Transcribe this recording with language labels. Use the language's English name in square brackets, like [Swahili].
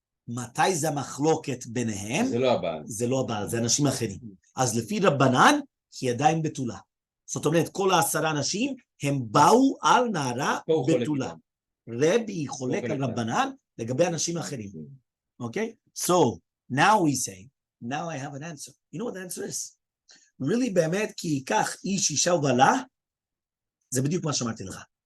[Hebrew] מתי זה המחלוקת ביניהם? זה לא הבעל. זה לא הבעל, זה אנשים אחרים. אז לפי רבנן, היא עדיין בתולה. זאת אומרת, כל 10 אנשים, הם באו על נערה בתולה. רבי חולק על רבנן לגבי אנשים אחרים. [English] Okay? So, now we say, now I have an answer. You know what the answer is? Really, [Hebrew] באמת, כי ייקח איש אישה ובעלה, זה בדיוק מה שאמרתי לך.